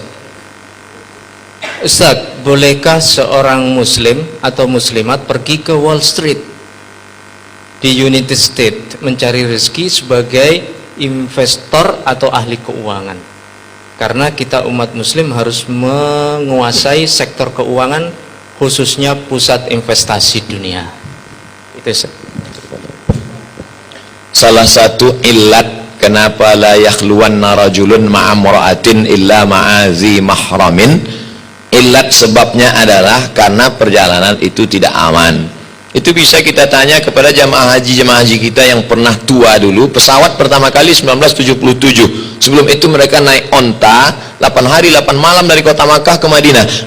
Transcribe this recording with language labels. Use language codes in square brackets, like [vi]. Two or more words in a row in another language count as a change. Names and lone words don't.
[id] Ustaz, bolehkah seorang muslim atau muslimat pergi ke Wall Street di United States mencari rezeki sebagai investor atau ahli keuangan? Karena kita umat muslim harus menguasai sektor keuangan, khususnya pusat investasi dunia. Itu Ustaz. Salah satu illat kenapa [ar] لا يخلون رجل مع امرأة إلا مع ذي محرم, [id] illat sebabnya adalah karena perjalanan itu tidak aman. Itu bisa kita tanya kepada jemaah haji kita yang pernah tua dulu. Pesawat pertama kali 1977, Sebelum itu mereka naik onta 8 hari 8 malam dari kota Makkah ke Madinah.